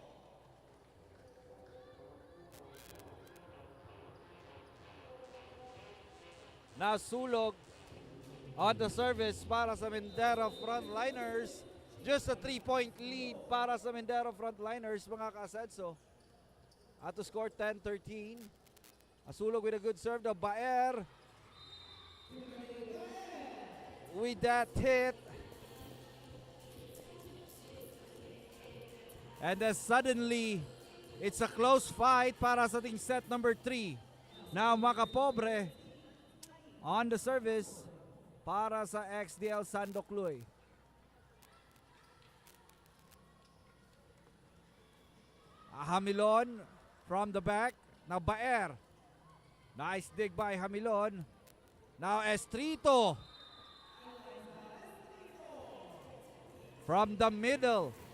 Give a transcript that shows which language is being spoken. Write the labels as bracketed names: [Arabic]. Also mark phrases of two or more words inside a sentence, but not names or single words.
[English] Now Sulog on the service [Filipino] para sa [English] Mendero frontliners. Just a 3-point lead [Filipino] para sa [English] Mendero frontliners, [Filipino] mga ka-Asenso. [English] At to score 10-13. Asulog with a good serve. The Baer with that hit. And then suddenly, it's a close fight [Filipino] para sa ating [English] set number 3. Now Makapobre on the service [Filipino] para sa [English] XDL Sandocloy. Hamilon from the back. Now Baer. Nice dig by Hamilon. Now Estrito from the middle.